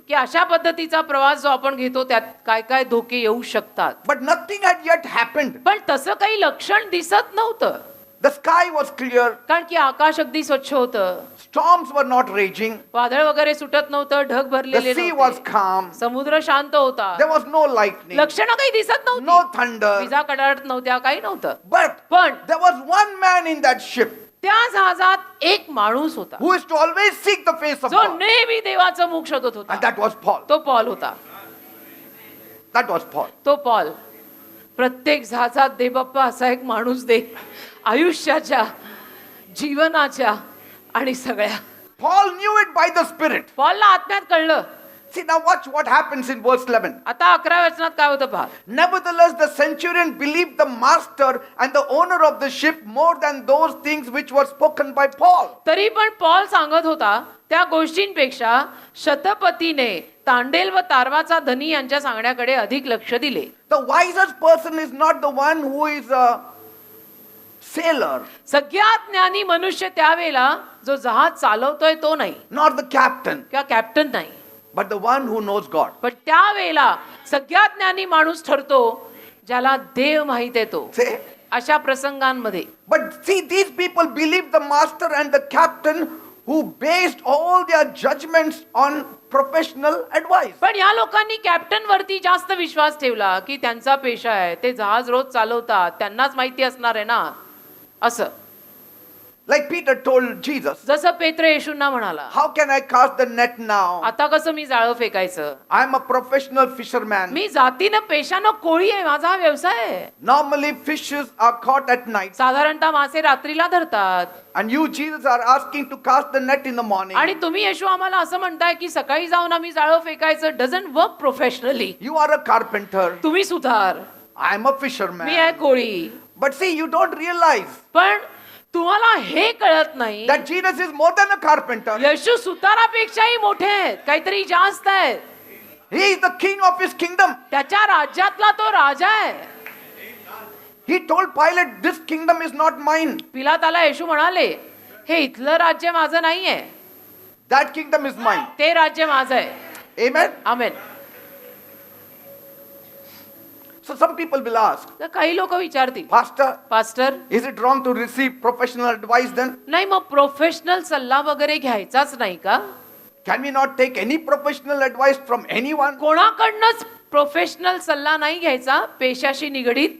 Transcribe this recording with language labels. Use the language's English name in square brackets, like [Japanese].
[Marathi] की अशा पद्धतीचा प्रवास जो आपण घेतो त्यात काय काय धोके येऊ शकतात. [English] But nothing had yet happened. [Marathi] पण तसं काही लक्षण दिसत नव्हतं. [English] The sky was clear. [Marathi] कारण की आकाश अगदी स्वच्छ होतं, [English] Storms were not raging. [Marathi] वादळ वगैरे सुटत नव्हतं, ढग [English] The [Marathi] भरलेले [English] sea was [Marathi] नव्हते, [English] calm. [Marathi] समुद्र शांत होता, [English] There was no lightning, [Marathi] लक्षणं काही दिसत [English] no [Marathi] नव्हती, [English] thunder. [Marathi] विजा कडाडत नव्हत्या, काही नव्हतं. [English] But [Marathi] पण [English] there was one man in that ship [Marathi] त्या जहाजात एक माणूस होता [English] who is to always seek the face of [Marathi] जो [English] God. [Marathi] नेहमी देवाचं मुख शोधत [English] And [Marathi] होता. [English] that was Paul. [Marathi] तो पॉल होता. [English] That was Paul. [Marathi] तो पॉल. प्रत्येक जहाजात दे बाप्पा असा एक माणूस दे, आयुष्याच्या, जीवनाच्या आणि सगळ्या. [English] Paul knew it by the Spirit. [Marathi] पॉलला आत्म्यात कळलं. [English] See, now watch what happens in verse 11. [Marathi] आता 11 वचनात काय होतं पहा. [English] Nevertheless, the centurion believed the master and the owner of the ship more than those things which were spoken by Paul. [Marathi] तरी पण Paul सांगत होता त्या गोष्टींपेक्षा शतपतीने तांडेल व तारवाचा धनी यांच्या सांगण्याकडे अधिक लक्ष दिले. [English] The wisest person is not the one who is a sailor, [Marathi] सगळ्यात ज्ञानी मनुष्य त्यावेळेला जो जहाज चालवतोय तो नाही [English] not the captain, [Marathi] किंवा कॅप्टन नाही, [English] but the one who knows God. [Marathi] पण त्यावेळेला सगळ्यात ज्ञानी माणूस ठरतो ज्याला देव माहित येतो. [English] See? [Marathi] अशा प्रसंगांमध्ये [English] But see, these people believed the master and the captain who based all their judgments on professional advice. [Marathi] पण या लोकांनी कॅप्टन वरती जास्त विश्वास ठेवला की त्यांचा पेशा आहे, ते जहाज रोज चालवतात, त्यांनाच माहिती असणार आहे ना, असं. [English] Like Peter told Jesus, [Marathi] जसं पेत्र येशूंना म्हणाला, [English] how can I cast the net now? [Marathi] आता कसं मी जाळं फेकायचं, [English] I am a professional fisherman. [Marathi] मी जातीनं पेशानं कोळी आहे, माझा हा व्यवसाय आहे. [English] Normally fishes are caught at night. [Marathi] साधारणतः मासे रात्रीला धरतात. [English] And you, Jesus, are asking to cast the net in the morning. [Marathi] आणि तुम्ही येशू आम्हाला असं म्हणताय की सकाळी जाऊन आम्ही जाळं फेकायचं. [English] Doesn't work professionally. You are a carpenter. [Marathi] तुम्ही सुधार, [English] I am a [Marathi] मी आहे [English] fisherman. [Marathi] Koli. [English] But see, you don't realize [Marathi] पण तुम्हाला हे कळत नाही [English] that Jesus is more than a carpenter. [Marathi] येशू सुतारापेक्षाही मोठे आहेत, काहीतरी जास्त आहेत. [English] He is the king of his kingdom. [Marathi] त्याच्या राज्यातला तो राजा आहे. [English] He told Pilate, this kingdom is not mine. [Marathi] पिलाताला येशू म्हणाले, हे इथलं राज्य माझं नाहीये, [English] That kingdom is mine. [Marathi] ते राज्य माझं आहे. [English] Amen. [Marathi] Amen. [English] So some people will ask, [Marathi] तर काही लोक विचारतील, [English] Pastor, [Marathi] pastor [English] is it wrong to receive professional advice then? [Marathi] नाही मग प्रोफेशनल सल्ला वगैरे घ्यायचाच नाही का? [English] Can we not take any professional advice from anyone? [Marathi] कोणाकडनंच professional सल्ला नाही घ्यायचा पेशाशी निगडीत?